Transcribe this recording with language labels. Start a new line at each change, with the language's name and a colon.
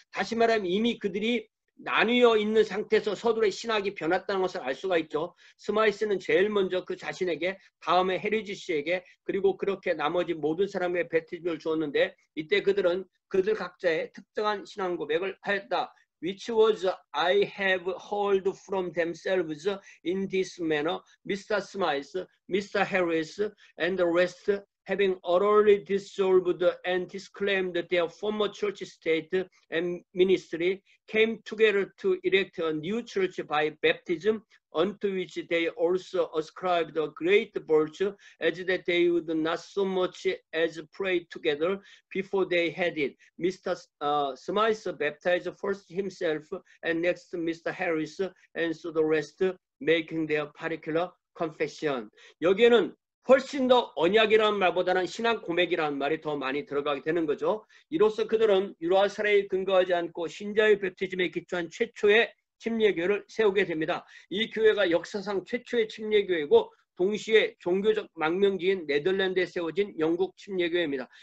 Korean: 다시 말하면 이미 그들이 나뉘어 있는 상태에서 서둘의 신학이 변했다는 것을 알 수가 있죠. 스마이스는 제일 먼저 그 자신에게, 다음에 헤리지 씨에게, 그리고 그렇게 나머지 모든 사람에게 베프티즘을 주었는데 이때 그들은 그들 각자의 특정한 신앙 고백을 하였다.
English: Which was I have heard from themselves in this manner, Mr. Smith, Mr. Harris, and the rest having utterly dissolved and disclaimed their former church state and ministry, came together to erect a new church by baptism, unto which they also ascribed a great virtue, as that they would not so much as pray together before they had it. Mr. Smith baptized first himself, and next Mr. Harris, and so the rest making their particular confession.
Korean: 여기에는 훨씬 더 언약이라는 말보다는 신앙 고백이라는 말이 더 많이 들어가게 되는 거죠. 이로써 그들은 유라 사례에 근거하지 않고 신자의 베프티즘에 기초한 최초의 침례교회를 세우게 됩니다. 이 교회가 역사상 최초의 침례교회고 동시에 종교적 망명지인 네덜란드에 세워진 영국 침례교회입니다.